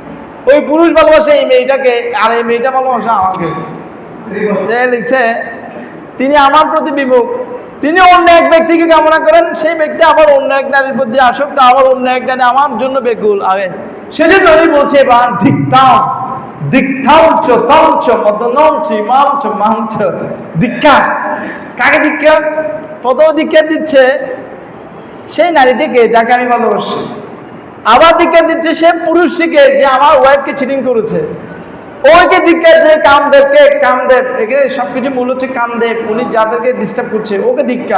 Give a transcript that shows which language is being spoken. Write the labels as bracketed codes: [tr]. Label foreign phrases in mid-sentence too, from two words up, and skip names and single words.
[bn] ওই পুরুষ ভালোবাসে এই মেয়েটাকে, আর এই মেয়েটা ভালোবাসে আমাকে। যে লিখছে তিনি আমার প্রতি বিমুখ, তিনি অন্য এক ব্যক্তিকে কামনা করেন, সেই ব্যক্তি আবার অন্য এক নারীর প্রতি আসক্ত, আবার অন্য এক নারী আমার জন্য বেকুল। আগে সেজন্য উনি বলছে এবার [sa] ধিক্তাম দীক্ষাম চ তম চ মদনম চ ইমাম চ মাম চ। [bn] দীক্ষা কাকে দীক্ষা? প্রথম দীক্ষা দিচ্ছে সেই নারীটিকে যাকে আমি ভালোবাসি, আবার দীক্ষা দিচ্ছে সে পুরুষটিকে যে আমার ওয়াইফকে চিটিং করেছে, ওইকে দীক্ষা যে কামদেবকে, কামদেব এখানে সবকিছু মূল হচ্ছে কামদেব, উনি যাদেরকে ডিস্টার্ব করছে ওকে দীক্ষা।